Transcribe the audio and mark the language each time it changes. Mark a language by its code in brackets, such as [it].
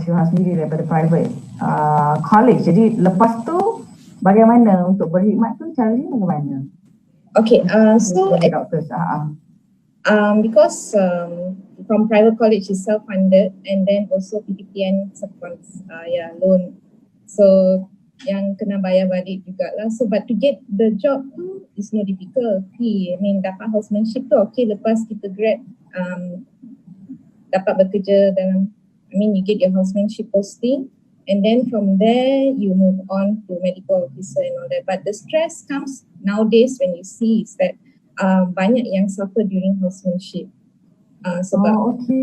[ms] Syuha sendiri daripada private college, jadi lepas tu bagaimana untuk berkhidmat tu, caranya bagaimana? [en] Okay, so doctors, because from private college is self-funded and then also PTPN supports loan. [ms] So yang kena bayar balik jugalah. [en] So but to get the job tu is no difficulty. I mean [ms] dapat housemanship tu okay, lepas kita grad dapat bekerja dalam, [en] you get your housemanship posting and then from there you move on to medical officer and all that. But the stress comes nowadays when you see is that [ms] banyak yang [en] suffer during housemanship [ms] sebab